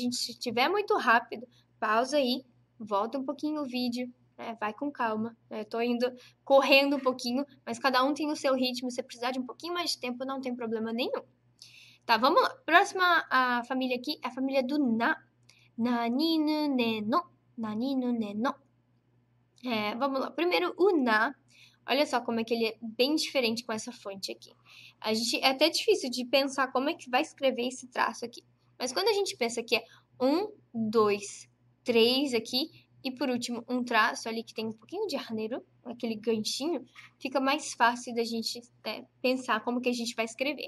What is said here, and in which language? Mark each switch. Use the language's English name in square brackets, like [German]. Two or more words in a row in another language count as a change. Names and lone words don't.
[Portuguese] Se estiver muito rápido, pausa aí, volta um pouquinho o vídeo, né? Vai com calma. Eu tô indo correndo um pouquinho, mas cada um tem o seu ritmo. Se precisar de um pouquinho mais de tempo, não tem problema nenhum. Tá, vamos lá. Próxima a família aqui é a família do na. [Japanese] Naninu ne no. Naninu ne no. [Portuguese] Vamos lá. Primeiro, o na. Olha só como é que ele é bem diferente com essa fonte aqui. É até difícil de pensar como é que vai escrever esse traço aqui. Mas quando a gente pensa que é 1, 2, 3 aqui, e por último um traço ali que tem um pouquinho de arneiro, aquele ganchinho, fica mais fácil da gente pensar como que a gente vai escrever.